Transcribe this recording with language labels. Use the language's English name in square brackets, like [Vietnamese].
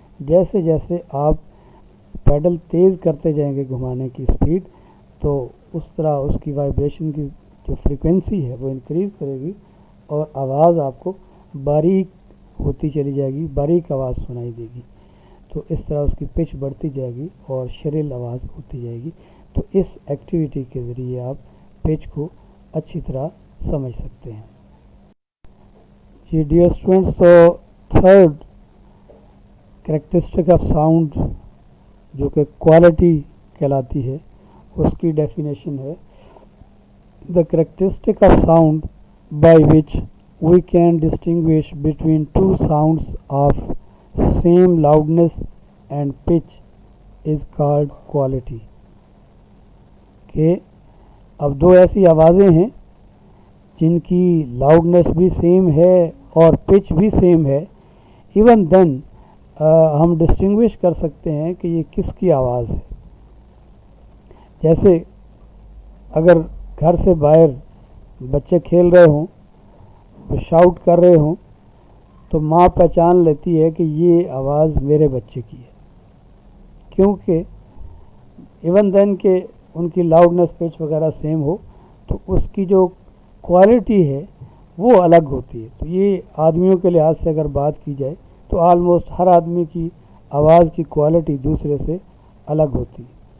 [Urdu] جیسے جیسے آپ پیڈل تیز کرتے جائیں گے گھمانے کی سپیڈ، تو اس طرح اس کی وائبریشن کی جو فریکوینسی ہے وہ انکریز کرے گی اور آواز آپ کو باریک ہوتی چلی جائے گی، باریک آواز سنائی دے گی. تو اس طرح اس کی پچ بڑھتی جائے گی اور شرل آواز ہوتی جائے گی. تو اس ایکٹیویٹی کے ذریعے آپ پچ کو اچھی طرح سمجھ سکتے ہیں. جی ڈیئر اسٹوڈنٹس، تو تھرڈ کریکٹرسٹک آف ساؤنڈ جو کہ کوالٹی کہلاتی ہے، اس کی ڈیفینیشن ہے: [English] the characteristic of sound by which we can distinguish between two sounds of same loudness and pitch is called quality. [Urdu] کہ اب دو ایسی آوازیں ہیں جن کی لاؤڈنس بھی سیم ہے اور پچ بھی سیم ہے، ایون دین ہم ڈسٹنگوش کر سکتے ہیں کہ یہ کس کی آواز ہے. جیسے اگر گھر سے باہر بچے کھیل رہے ہوں، شاؤٹ کر رہے ہوں، تو ماں پہچان لیتی ہے کہ یہ آواز میرے بچے کی ہے، کیونکہ ایون دین کہ ان کی لاؤڈنس پچ وغیرہ سیم ہو تو اس کی جو کوالٹی ہے وہ الگ ہوتی ہے. تو یہ آدمیوں کے لحاظ سے اگر بات کی جائے تو آلموسٹ ہر آدمی کی آواز کی کوالٹی دوسرے سے الگ ہوتی ہے.